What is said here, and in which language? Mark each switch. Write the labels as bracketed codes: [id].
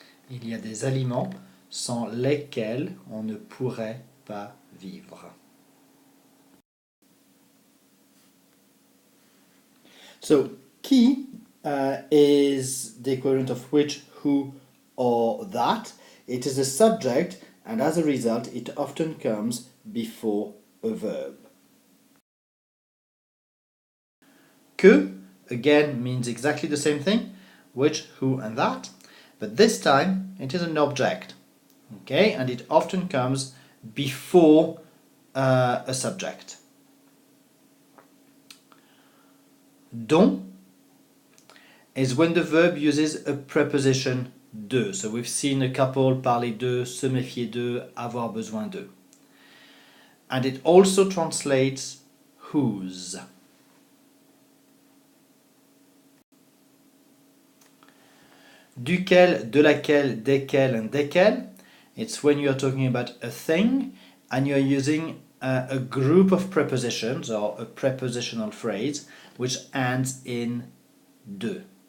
[fr] Il y a des aliments sans lesquels on ne pourrait pas vivre. [en] So, qui is the equivalent of which, who, or that. It is a subject, and as a result, it often comes before a verb. Que, again, means exactly the same thing, which, who, and that, but this time it is an object, okay, and it often comes before a subject. Dont is when the verb uses a preposition de. So we've seen a couple [fr] parler de, se méfier de, avoir besoin de. [en] And it also translates whose. [fr] Duquel, de laquelle, desquels, [en] and [fr] desquelles. [en] It's when you're talking about a thing and you're using a group of prepositions or a prepositional phrase which ends in de.